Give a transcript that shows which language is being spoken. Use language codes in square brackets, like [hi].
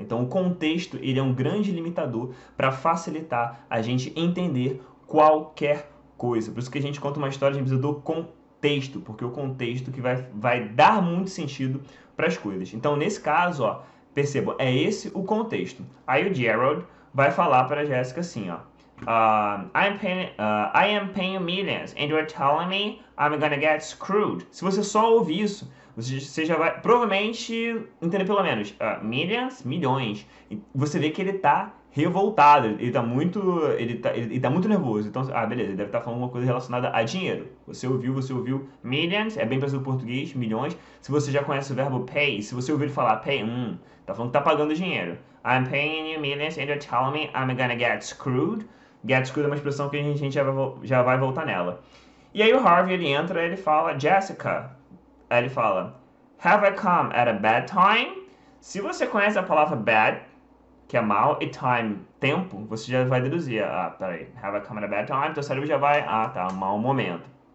[pt] Então o contexto ele é um grande limitador para facilitar a gente entender qualquer coisa. Por isso que a gente conta uma história, a gente precisa do contexto. contexto, porque o contexto que vai dar muito sentido para as coisas. Então, nesse caso, ó, percebam, é esse o contexto. Aí o Gerald vai falar para a Jessica assim, ó. [en] I am paying millions, and you're telling me I'm gonna get screwed. [pt] Se você só ouvir isso, você já vai provavelmente entender pelo menos millions, milhões. E você vê que ele tá revoltado, ele tá muito nervoso. Então, beleza, ele deve estar falando uma coisa relacionada a dinheiro. Você ouviu millions, é bem parecido com o português, milhões. Se você já conhece o verbo pay, se você ouvir ele falar pay, tá falando que tá pagando dinheiro. [en] I'm paying you millions and you're telling me I'm gonna get screwed. [pt] Get screwed é uma expressão que a gente já vai voltar nela. E aí o Harvey, ele entra e ele fala, Jessica, aí ele fala, [en] have I come at a bad time? [pt] Se você conhece a palavra bad, que é mal, e time, tempo, você já vai deduzir, peraí, [en] have I come at a bad time? [pt] Então o cérebro já vai, tá, mau momento.